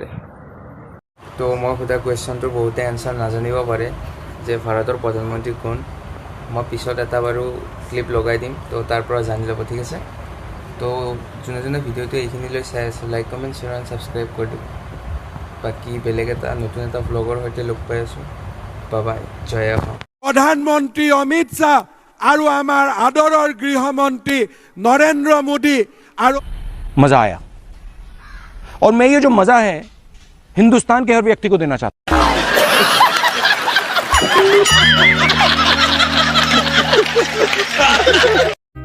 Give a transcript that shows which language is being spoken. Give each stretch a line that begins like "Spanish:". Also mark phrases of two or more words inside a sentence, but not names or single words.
Assamese: তো মই সোধা কুৱেশ্যনটোৰ বহুতে এনচাৰ নাজানিব পাৰে যে ভাৰতৰ প্ৰধানমন্ত্ৰী কোন। মই পিছত এটা বাৰু ক্লিপ লগাই দিম, তো তাৰ পৰা জানি ল'ব, ঠিক আছে। তো যোনে যোনে ভিডিঅ'টো এইখিনিলৈ চাই আছে
English: like comment share and subscribe
Assamese: কৰি দিম। বাকী বেলেগ এটা নতুন এটা ব্লগৰ সৈতে লগ পাই আছোঁ। বাই, জয় অসম।
Hindi: प्रधानमंत्री अमित शाह और
Assamese: আমাৰ আদৰৰ
Hindi: गृहमंत्री नरेंद्र मोदी और मजा आया। और मैं ये जो मजा है हिंदुस्तान के हर व्यक्ति को देना चाहता हूं।